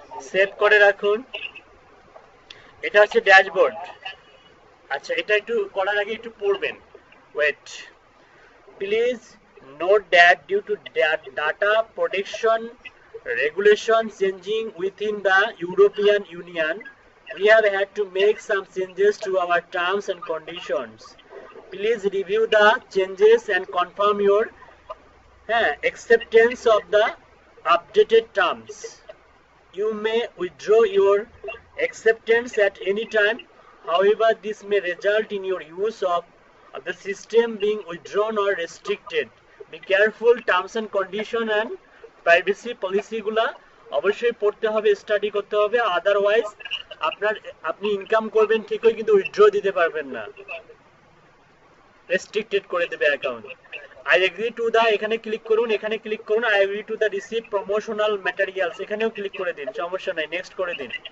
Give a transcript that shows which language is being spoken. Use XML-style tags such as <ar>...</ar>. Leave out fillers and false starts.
<bn>Save করে রাখুন। এটা হচ্ছে ড্যাশবোর্ড। আচ্ছা, এটা একটু করার আগে একটু পড়বেন।</bn> <en>Wait, please note that due to data protection regulation changing within the European Union, we have had to make some changes to our terms and conditions. Please review the changes and confirm your acceptance of the updated terms. You may withdraw your acceptance at any time. However, this may result in your use of the system being withdrawn or restricted. Be careful, terms and condition and</en> <bn>privacy পলিসিগুলা অবশ্যই পড়তে হবে, study করতে হবে। Otherwise আপনি income করবেন ঠিকই, কিন্তু withdraw দিতে পারবেন না, রেস্ট্রিক্টেড করে দেবে account.</bn> <en>I agree to the,</en> <bn>এখানে ক্লিক করুন, এখানে ক্লিক করুন।</bn> <en>I agree to the receive promotional materials,</en> <bn>এখানেও ক্লিক করে দিন, সমস্যা নাই, নেক্সট করে দিন।</bn>